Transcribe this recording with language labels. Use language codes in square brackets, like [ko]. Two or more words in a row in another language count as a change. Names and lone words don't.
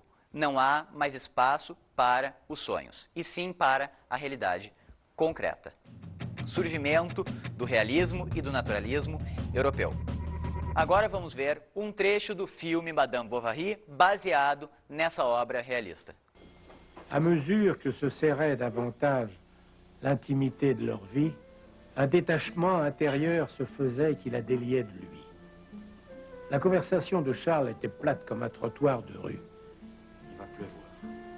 [pt] Não há mais espaço para os sonhos, e sim para a realidade concreta. Surgimento do realismo e do naturalismo europeu. Agora vamos ver um trecho do filme Madame Bovary, baseado nessa obra realista. [fr] À mesure que se serrait davantage l'intimité de leur vie, un détachement intérieur se faisait qui la déliait de lui. La conversation de Charles était plate comme un trottoir de rue. Il va pleuvoir.